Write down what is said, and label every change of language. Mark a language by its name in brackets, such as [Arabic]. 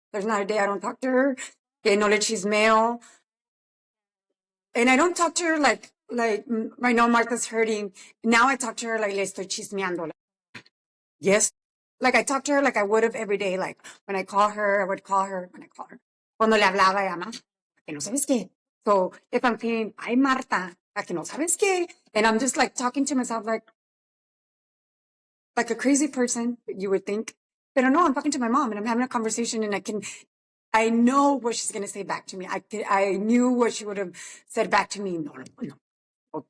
[English] There's not a day I don't talk to her. [Spanish] Que no le chismeo. [English] And I don't talk to her like I know Martha's hurting. Now I talk to her like [Spanish] le estoy chismeando. [English] Yes. Like I talk to her like I would have every day. Like when I call her, I would call her when I call her. [Spanish] Cuando le hablaba, llama, que no sabes qué. [English] So if I'm feeling, [Spanish] ay Marta, a que no sabes qué. [English] And I'm just like talking to myself like a crazy person, you would think. But no, I'm talking to my mom and I'm having a conversation and I know what she's going to say back to me. I knew what she would have said back to me. No, no, no.